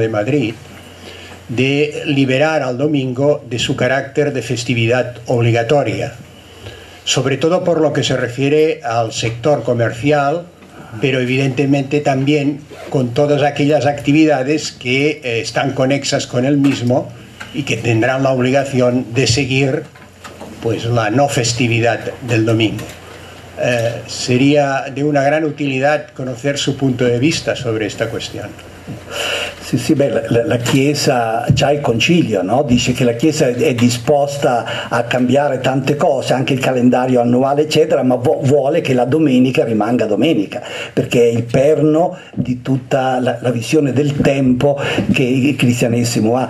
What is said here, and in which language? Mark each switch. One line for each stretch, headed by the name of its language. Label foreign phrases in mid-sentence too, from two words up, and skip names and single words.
Spanish: de Madrid, de liberar al domingo de su carácter de festividad obligatoria, sobre todo por lo que se refiere al sector comercial, pero evidentemente también con todas aquellas actividades que están conexas con el mismo y que tendrán la obligación de seguir pues la no festividad del domingo. Sería de una gran utilidad conocer su punto de vista sobre esta cuestión.
Italian: Sì, beh, la Chiesa, già il Concilio, no? Dice che la Chiesa è disposta a cambiare tante cose, anche il calendario annuale eccetera, ma vuole che la domenica rimanga domenica, perché è il perno di tutta la visione del tempo che il cristianesimo ha.